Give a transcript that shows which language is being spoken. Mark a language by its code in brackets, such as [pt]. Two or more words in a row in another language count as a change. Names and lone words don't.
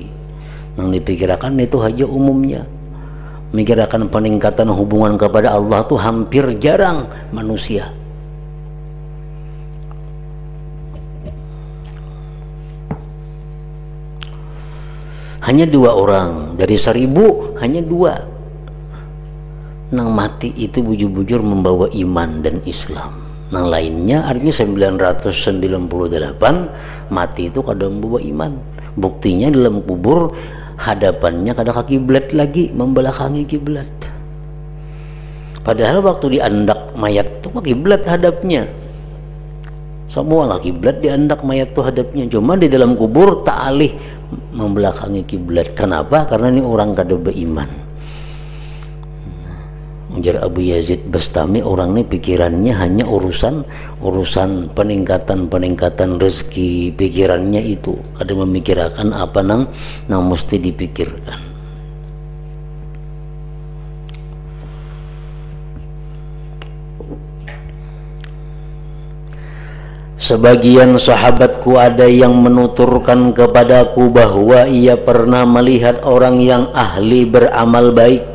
[id] Yang dipikirkan itu aja umumnya. Memikirkan peningkatan hubungan kepada Allah itu hampir jarang manusia. Hanya 2 orang dari 1000, [bjn] hanya 2 nang mati itu bujur-bujur membawa iman dan Islam. Nang lainnya artinya 998 mati itu kada membawa iman. Buktinya dalam kubur hadapannya kada ke kiblat lagi, membelakangi kiblat. Padahal waktu diandak mayat itu ke kiblat hadapnya. Semua lah kiblat diandak mayat itu hadapnya. Cuma di dalam kubur tak alih membelakangi kiblat. [id] Kenapa? [bjn] Karena ini orang kada beriman. Ujar Abu Yazid Bastami, orang ini pikirannya hanya urusan peningkatan rezeki, pikirannya itu kada memikirkan apa nang mesti dipikirkan. [id] Sebagian sahabatku ada yang menuturkan kepadaku bahwa ia pernah melihat orang yang ahli beramal baik.